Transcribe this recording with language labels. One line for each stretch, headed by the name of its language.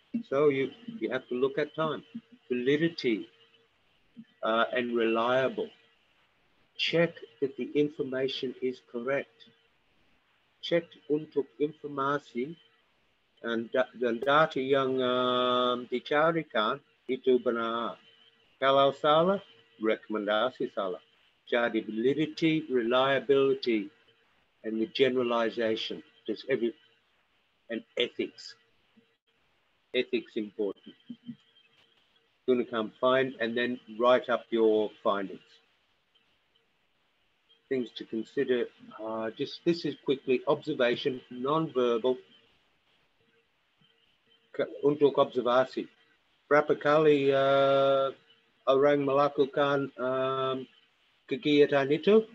English: So you have to look at time. Validity and reliable. Check that the information is correct.
Indonesian: Check untuk informasi dan data yang dicarikan itu benar. Kalau salah, rekomendasi salah.
English: Jadi validity, reliability, and the generalization. And ethics. Ethics important. You're going to come find and then write up your findings. Things to consider. This is quickly observation, non-verbal.
Indonesian: Untuk observasi. Berapa kali orang melakukan kegiatan itu?